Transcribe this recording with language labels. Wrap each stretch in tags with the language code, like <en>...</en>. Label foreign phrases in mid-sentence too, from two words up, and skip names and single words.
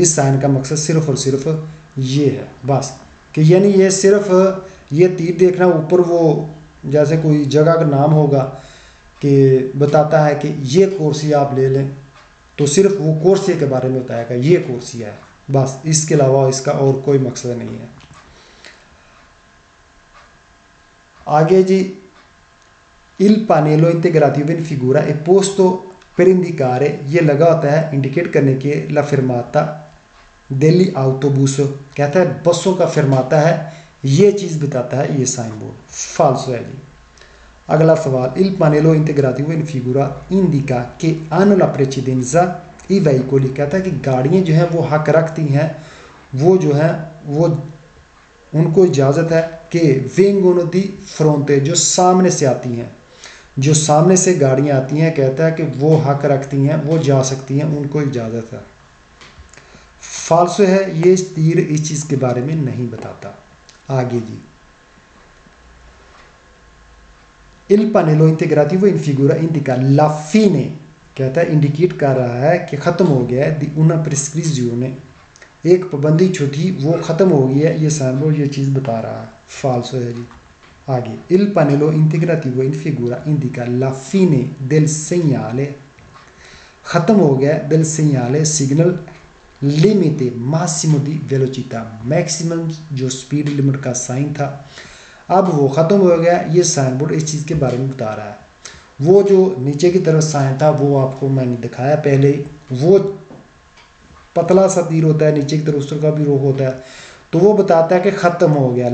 <ur>اس سائن کا مقصد صرف اور صرف یہ ہے بس، کہ یعنی یہ صرف یہ تیر دیکھنا اوپر، وہ جیسے کوئی جگہ کا نام ہوگا کہ بتاتا ہے کہ یہ کورسیا آپ لے لیں، تو صرف وہ کورسیا کے بارے میں بتائے گا یہ کورسیا ہے بس، اس کے علاوہ اس کا اور کوئی مقصد نہیں ہے. آگے جی,</ur> <it>il panello integrativo in figura è posto per indicare,</it> <ur>یہ لگا ہوتا ہے انڈیکیٹ کرنے کے</ur> <it>la fermata degli autobus,</it> <ur>کہتا ہے بسوں کا فرماتا ہے، یہ چیز بتاتا ہے یہ سائن بورڈ. فالسو ہے جی۔ اگلا سوال,</ur> <it>il panello integrativo in figura indica che hanno la precedenza i veicoli,</it> <ur>کہتا ہے کہ گاڑیاں جو ہیں وہ حق رکھتی ہیں، وہ جو ہے وہ ان کو اجازت ہے کہ</ur> <it>vengono di fronte,</it> <ur>جو سامنے سے آتی ہیں، جو سامنے سے گاڑیاں آتی ہیں، کہتا ہے کہ وہ حق رکھتی ہیں، وہ جا سکتی ہیں، ان کو اجازت ہے. فالسو ہے، یہ تیر اس چیز کے بارے میں نہیں بتاتا. آگے جی,</ur> <it>il panello integrativo in figura indica la fine,</it> <ur>کہتا ہے انڈیکیٹ کر رہا ہے کہ ختم ہو گیا ہے,</ur> <it>di una prescrizione,</it> <ur>ایک پابندی جو تھی وہ ختم ہو گئی ہے، یہ سائن بورڈ یہ چیز بتا رہا ہے۔ فالسو ہے جی. آگے,</ur> <it>il panello integrativo in figura indica la fine del segnale,</it> <ur>ختم ہو گیا</ur> <it>del segnale signal limite massimo di velocità,</it> <ur>میکسیمم جو</ur> <en>speed limit</en> <ur>کا سائن تھا اب وہ ختم ہو گیا. یہ سائن بورڈ اس چیز کے بارے میں بتا رہا ہے۔ وہ جو نیچے کی طرف سائن تھا وہ آپ کو میں نے دکھایا پہلے، وہ پتلا سا تیر ہوتا ہے، نیچے کی طرف اس طرح کا بھی روک ہوتا ہے، تو وہ بتاتا ہے کہ ختم ہو گیا.</ur>